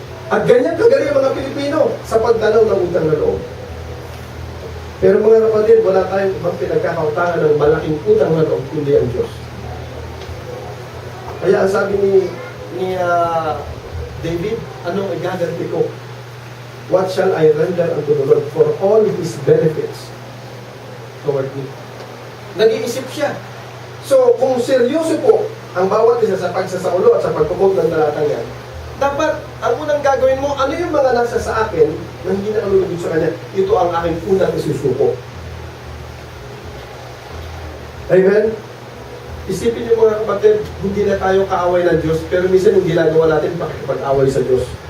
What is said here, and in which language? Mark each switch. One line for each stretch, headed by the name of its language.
Filipino: At ganyan kagaling ang mga Pilipino sa pagdanaw ng utang na loob. Pero mga kapatid, wala tayong ibang pinagkakautangan ng malaking utang na loob, kundi ang Diyos. Kaya ang sabi ni David, anong igaganti ko?
English: What shall I render unto the Lord for all His benefits toward me?
Filipino: Nag-iisip siya. So, kung seryoso po ang bawat isa sa pagsasaulo at sa pagpupog ng talatang yan, dapat, ang unang gagawin mo, ano yung mga nasa sa akin na hindi na kalulugod sa Kanya? Ito ang aking unang isusuko. Amen? Isipin niyo mga kapatid, hindi na tayo kaaway ng Diyos, pero minsan yung ginagawa natin pakikipag-away sa Diyos.